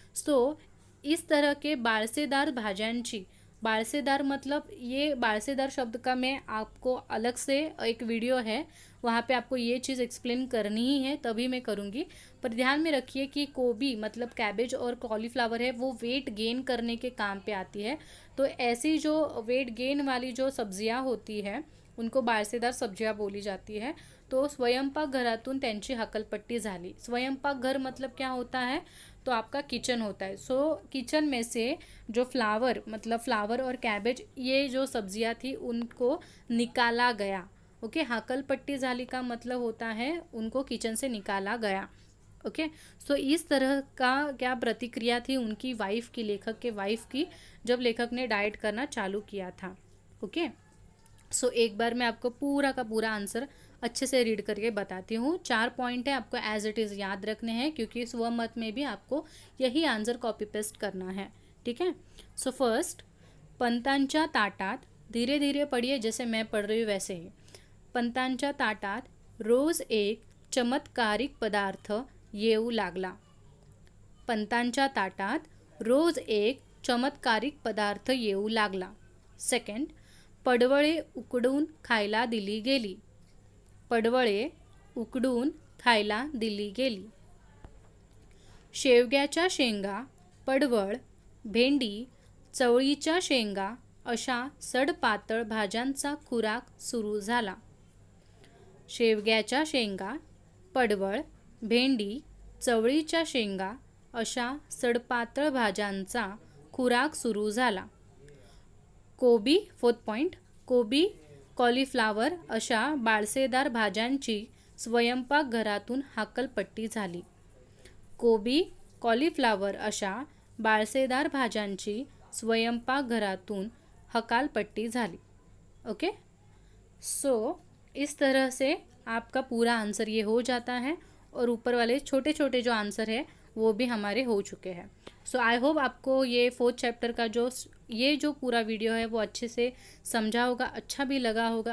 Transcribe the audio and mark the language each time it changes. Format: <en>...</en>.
<hi>सो इस तरह के</hi> <mr>बाळसेदार भाज्यांची,</mr> <hi>बाळसेदार मतलब ये बाळसेदार शब्द का मैं आपको अलग से एक वीडियो है, वहाँ पे आपको ये चीज़ एक्सप्लेन करनी ही है, तभी मैं करूँगी। पर ध्यान में रखिए कि कोबी मतलब कैबेज और कॉलीफ्लावर है वो वेट गेन करने के काम पे आती है। तो ऐसी जो वेट गेन वाली जो सब्जियां होती है उनको बाळसेदार सब्जियां बोली जाती है।</hi> <mr>तो स्वयंपाकघरातून त्यांची हकलपट्टी झाली।</mr> <hi>स्वयंपाकघर मतलब क्या होता है, तो आपका किचन होता है। सो किचन में से जो फ्लावर मतलब फ्लावर और कैबेज ये जो सब्जियां थी उनको निकाला गया। ओके,</hi> <mr>हकलपट्टी झाली</mr> <hi>का मतलब होता है उनको किचन से निकाला गया। ओके, सो इस तरह का क्या प्रतिक्रिया थी उनकी वाइफ की, लेखक के वाइफ की, जब लेखक ने डाइट करना चालू किया था। ओके, सो एक बार मैं आपको पूरा का पूरा आंसर अच्छे से रीड करके बताती हूँ। 4 पॉइंट है, आपको</hi> <en>as it is</en> <hi>याद रखने हैं क्योंकि स्वमत में भी आपको यही आंसर कॉपी पेस्ट करना है। ठीक है। सो फर्स्ट,</hi> <mr>पंतांच्या ताटात,</mr> <hi>धीरे धीरे पढ़िए जैसे मैं पढ़ रही हूँ वैसे ही।</hi> <mr>पंतांच्या ताटात रोज एक चमत्कारिक पदार्थ येऊ लागला। पंतांच्या ताटात रोज एक चमत्कारिक पदार्थ येऊ लागला। सेकंड, पडवळे उकडून खायला दिली गेली। पडवळे उकडून खायला दिली गेली। शेवग्याच्या शेंगा, पडवळ, भेंडी, चवळीच्या शेंगा अशा सडपातळ भाज्यांचा खुराक सुरू झाला. शेवग्याच्या शेंगा, पडवळ, भेंडी, चवळीच्या शेंगा अशा सडपातळ भाज्यांचा खुराक सुरू झाला. कोबी, फोर्थ पॉईंट, कोबी, कॉलीफ्लावर अशा बाळसेदार भाज्यांची स्वयंपाकघरातून हाकलपट्टी झाली. कोबी, कॉलीफ्लावर अशा बाळसेदार भाज्यांची स्वयंपाकघरातून हकालपट्टी झाली.</mr> <hi>ओके, सो इस तरह से आपका पूरा आंसर ये हो जाता है और ऊपर वाले छोटे छोटे जो आंसर है वो भी हमारे हो चुके हैं. सो आई होप आपको ये 4th चैप्टर का जो पूरा वीडियो है वो अच्छे से समझा होगा, अच्छा भी लगा होगा.</hi>